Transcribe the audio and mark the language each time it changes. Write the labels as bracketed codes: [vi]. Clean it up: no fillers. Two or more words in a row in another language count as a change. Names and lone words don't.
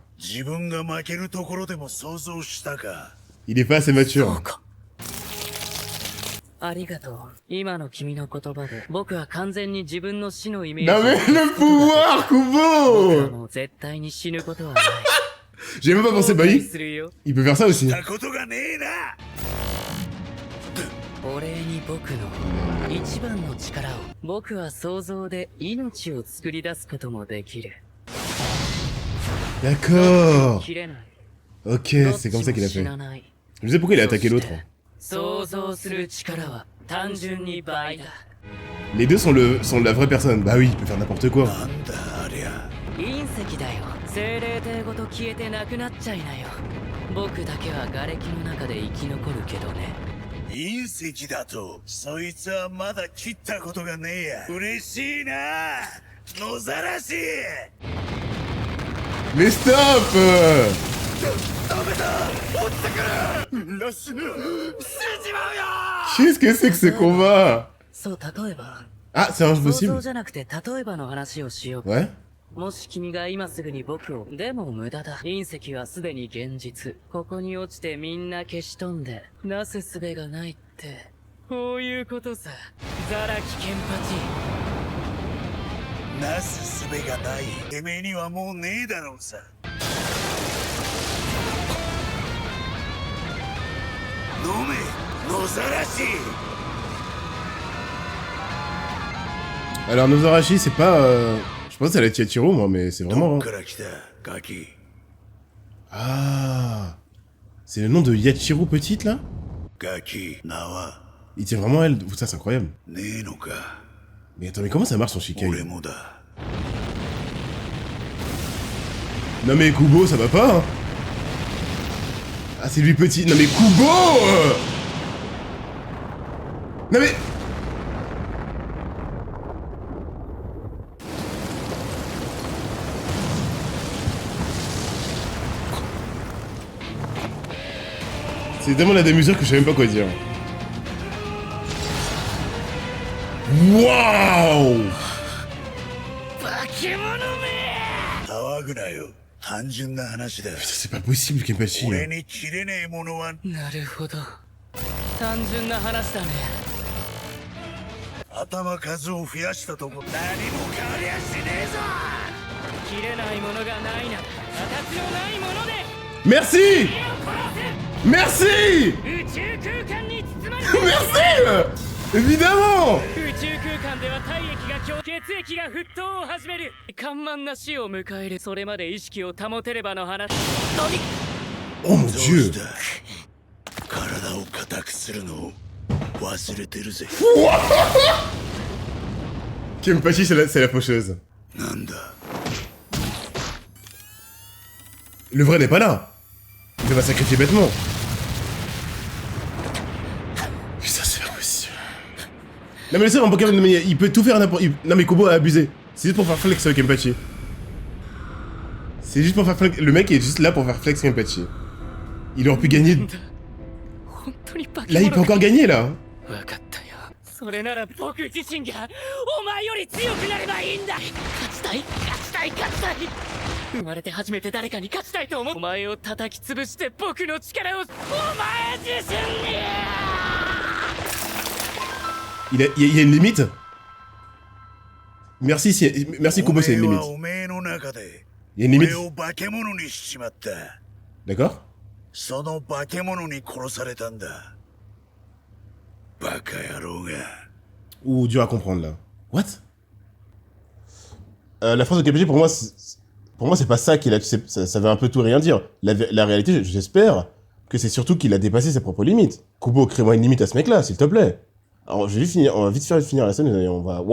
[ja] 自分が負けるところでも想像したか。 [fr] Il est pas assez [ja] そ [fr] mature. [ja] うか。ありがとう。今の君の言葉で、僕は完全に自分の死のイメージ [fr] Non [ja] を [fr] mais le pouvoir, [ja] 僕は [fr] Kubo. [ja] もう絶対に死ぬことはない。 [fr] J'ai même pas pensé, bah [ja] 後悔 [fr] oui, [ja] するよ。 [fr] il peut faire ça aussi. [ja] したことがねえな。お礼に僕の一番の力を、僕は想像で命を作り出すこともできる。 [fr] D'accord. [ja] 切れない。 [fr] Ok, [ja] どっ [fr] c'est [ja] ち [fr] comme [ja] も [fr] ça qu'il a [ja] 死 [fr] fait. [ja] なない。 [fr] Je sais pourquoi il a attaqué [ja] そ [fr] l'autre. [ja] して想像する力は単純に倍だ。 [fr] Les deux sont la vraie personne. Bah oui, il peut faire n'importe quoi. [ja] なんだありゃ。隕石だよ。精霊体ごと消えてなくなっちゃいなよ。僕だけは瓦礫の中で生き残るけどね。隕石だと。そいつはまだ切ったことがねえや。嬉しいな。野ざらし。 [fr] Mais stop. [ja] ラス死んじまうよ。 [fr] Qu'est-ce que c'est que ce combat? [ja] そう例えば。 [fr] Ah, c'est [ja] 想像 [fr] impossible. [ja] じゃなくて例えばの話をしよう。 [fr] Ouais. [ja] もし君が今すぐに僕を、でも無駄だ。隕石はすでに現実。ここに落ちてみんな消し飛んで、なすすべがないって。こういうことさ。ザラキケンパなすすべがない。てめえにはもうねえだろうさ。飲め、野ざらし。 [fr] Alors Nozarashi, c'est pas... Je pense que ça allait être Yachiro, moi, mais c'est [ja] ど [fr] vraiment... [ja] っから来たガキ。 [fr] Ah. C'est le nom de Yachiro petite, là? [ja] ガキ、名は [fr] Il tient vraiment à elle. Ça, c'est incroyable. [ja] ねえのか。 [fr] Mais attends, mais comment ça marche son Shikai? [ja] 俺もだ。 [fr] Non mais Kubo, ça va pas, hein? Ah, c'est lui petit. Non mais Kubo Non mais... C'est tellement la démesure que je sais même pas quoi dire. Waouh [ja] 化け物め。騒ぐなよ。単純な話だ。 [fr] Putain, c'est pas possible, Kenpachi. [ja] 俺に切れねえものはなるほど。単純な話だね。頭数を増やしたとこ何も変わりやしねえぞ。切れないものがないなら形のないもので [fr] Merci! Merci! [ja] 宇宙空間に包まれて [fr] Merci! Évidemment! [ja] 宇宙空間では体液が血液が沸騰を始める。緩慢な死を迎える。それまで意識を保てればの話。 [fr] Oh mon [ja] どう [fr] dieu! [ja] した体を硬くするのを忘れてるぜ。 [fr] Kenpachi, c'est la faucheuse. [ja] なんだ [fr] Le vrai n'est pas là. Il va sacrifier bêtement. Putain, c'est pas possible. Non mais le seul en Pokémon, mais il peut tout faire n'importe... Non mais Kobo a abusé. C'est juste pour faire flex Kenpachi. C'est juste pour faire flex... Le mec est juste là pour faire flex Kenpachi. Il aurait pu gagner... [ja] 本当に化け [fr] Là, il peut [ja] 物か。 [fr] encore gagner, là. [ja] 分かったよ。それなら僕自身がお前より強くなればいいんだ。勝ちたい勝ちたい勝ちたい。生まれて初めて誰かに勝ちたいと思う。お前を叩き潰して僕の力をお前自身に。 [fr] Il y a une limite. Merci, merci Kobo, c'est une [ja] お前 [fr] limite. [ja] はおめえの中で [fr] Il y a une [ja] 俺 [fr] limite. [ja] を化け物にしちまった。 [fr] D'accord? [ja] その化け物に殺されたんだ。バカ野郎が。 [fr] Ou dur à comprendre, là. What? La phrase de Kenpachi, pour moi, c'est pas ça qu'il a... Ça veut un peu tout et rien dire. La réalité, j'espère que c'est surtout qu'il a dépassé ses propres limites. Kobo, crée-moi une limite à ce mec-là, s'il te plaît. Alors, je vais vite finir, on va vite finir la scène et on va...